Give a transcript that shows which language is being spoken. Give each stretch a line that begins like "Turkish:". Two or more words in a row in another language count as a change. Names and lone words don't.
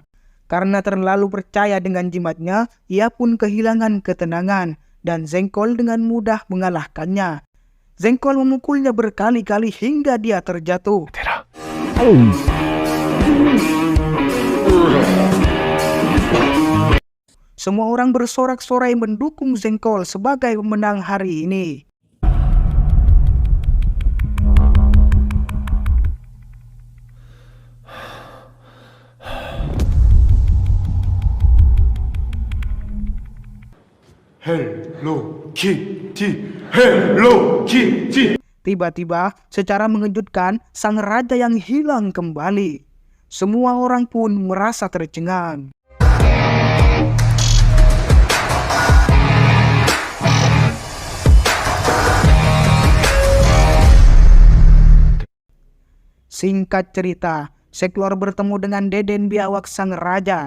Indonesian: Karena terlalu percaya dengan jimatnya, ia pun kehilangan ketenangan dan Zengkol dengan mudah mengalahkannya. Zengkol memukulnya berkali-kali hingga dia terjatuh.
Korean: 대라.
Indonesian: Semua orang bersorak-sorai mendukung Zengkol sebagai pemenang hari ini. 헬로 키티 헬로 키티. Tiba-tiba, secara mengejutkan, sang raja yang hilang kembali. Semua orang pun merasa tercengang. Singkat cerita, Seklor bertemu dengan Deden Biawak sang raja.